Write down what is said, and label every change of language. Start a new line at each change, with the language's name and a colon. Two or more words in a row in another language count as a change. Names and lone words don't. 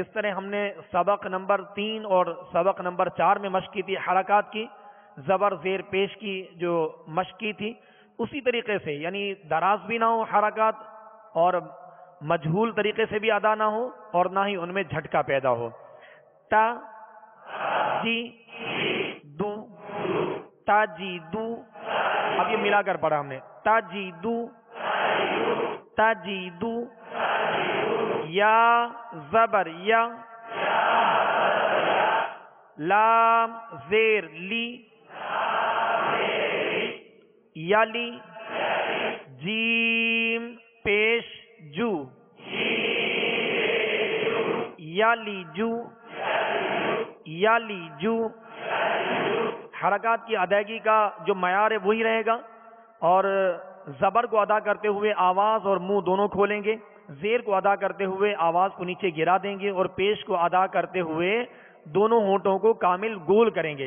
Urdu: جس طرح ہم نے سبق نمبر 3 اور سبق نمبر 4 میں مشق کی تھی حرکات کی، زبر زیر پیش کی جو مشق کی تھی، اسی طریقے سے یعنی دراز بھی نہ ہو حرکات اور مجہول طریقے سے بھی ادا نہ ہو اور نہ ہی ان میں جھٹکا پیدا ہو.
Arabic: تا جی دو تاجی دو.
Urdu: اب یہ ملا کر پڑھا ہم نے.
Arabic: تاجی دو تاجی دو یا زبر یا لام زیر لی یالی جیم پیش جو یالی جو یالی جو.
Urdu: حرکات کی ادائیگی کا جو معیار ہے وہی رہے گا، اور زبر کو ادا کرتے ہوئے آواز اور منہ دونوں کھولیں گے، زیر کو ادا کرتے ہوئے آواز کو نیچے گرا دیں گے، اور پیش کو ادا کرتے ہوئے دونوں ہونٹوں کو کامل گول کریں گے.